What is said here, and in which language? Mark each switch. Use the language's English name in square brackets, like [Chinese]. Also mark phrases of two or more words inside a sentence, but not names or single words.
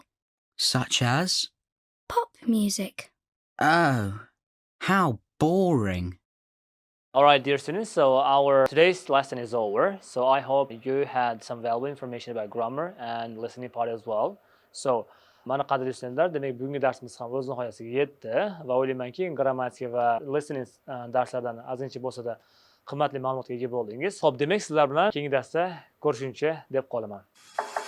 [English] Such as? Pop music. Oh, how boring. All right, dear students, so our today's lesson is over. So I hope you had some valuable information about grammar and listening part as well. So, [Uzbek] mana qadrli studentlar, demak bugungi darsimiz ham o'z nihoyasiga yetdi va o'ylaymanki, grammatika va listening darslaridan ozgincha bo'lsa-da qimmatli ma'lumotga ega bo'ldingiz. Xo'p, demak sizlar bilan keyingi darsda ko'rishguncha deb qolaman.